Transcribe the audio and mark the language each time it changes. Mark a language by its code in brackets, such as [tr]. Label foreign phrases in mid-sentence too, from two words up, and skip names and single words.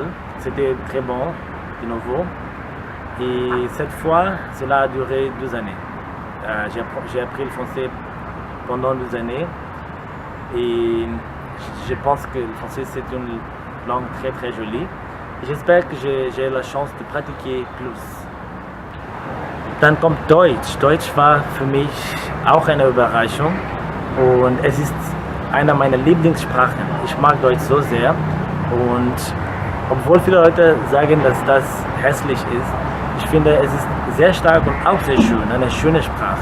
[fr] C'était très bon, de nouveau. Et cette fois, cela a duré 2 années. J'ai appris le français pendant 2 années. Et je pense que le français, c'est une langue très très jolie. J'espère que j'ai la chance de pratiquer plus. [de] Dann kommt Deutsch. Deutsch war für mich auch eine Überraschung. Und es ist einer meiner Lieblingssprachen. Ich mag Deutsch so sehr. Und obwohl viele Leute sagen, dass das hässlich ist, ich finde, es ist sehr stark und auch sehr schön, eine schöne Sprache.